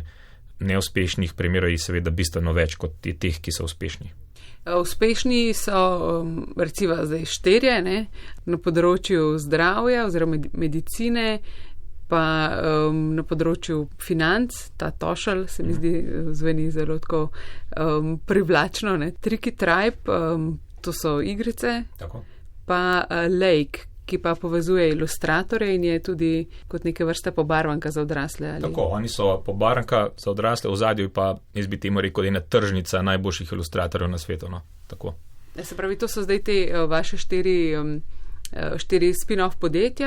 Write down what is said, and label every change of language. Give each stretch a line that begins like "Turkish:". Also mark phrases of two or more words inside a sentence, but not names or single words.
Slovenian: Neuspešnih primerov je seveda bistveno več kot je teh, ki so uspešni. Uspešni so recimo zdaj 4, ne, na področju zdravja oziroma medicine, pa na področju financ, ta Tošelj se mi zdi zveni zelo tako privlačno, ne. Tricky Tribe, to so igrice, tako. Pa Lake, ki pa povezuje ilustratorje in je tudi kot neke vrste pobarvanka za odrasle. Ali? Tako, oni so pobarvanka za odrasle, v zadju pa, jaz bi temu rekel, ena tržnica najboljših ilustratorjev na svetu. No. Tako. Se pravi, to so zdaj te vaše 4 spin-off podjetja.